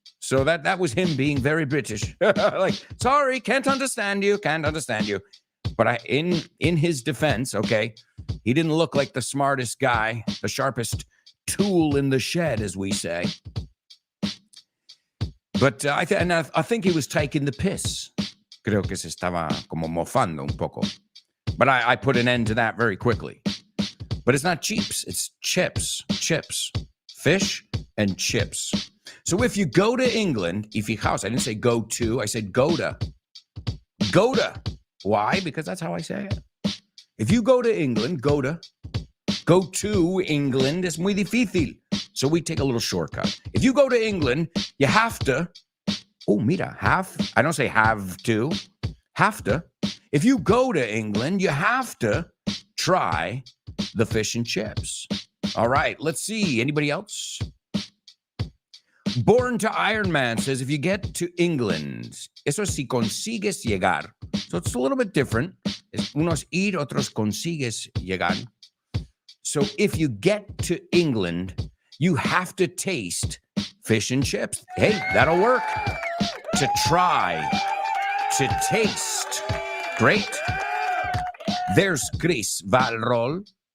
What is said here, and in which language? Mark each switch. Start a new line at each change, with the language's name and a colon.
English: So that was him being very British. Like, sorry, can't understand you. But in his defense, okay, he didn't look like the smartest guy, the sharpest tool in the shed, as we say. But I think he was taking the piss.
Spanish: Creo que se estaba como mofando un poco.
English: But I put an end to that very quickly. But it's not cheaps, it's chips. Fish and chips. So if you go to England,
Spanish: y fijaos,
English: I didn't say go to, I said go to. Go to. Why? Because that's how I say it. If you go to England, go to England
Spanish: es muy difícil.
English: So we take a little shortcut. If you go to England, you have to Oh,
Spanish: mira,
English: I don't say have to. Have to. If you go to England, you have to try the fish and chips. All right, let's see. Anybody else? Born to Iron Man says, if you get to England,
Spanish: eso es si consigues llegar.
English: So it's a little bit different.
Spanish: Unos ir, otros consigues llegar.
English: So if you get to England, you have to taste fish and chips. Hey, that'll work. To try, to taste. Great. There's Chris Valrol.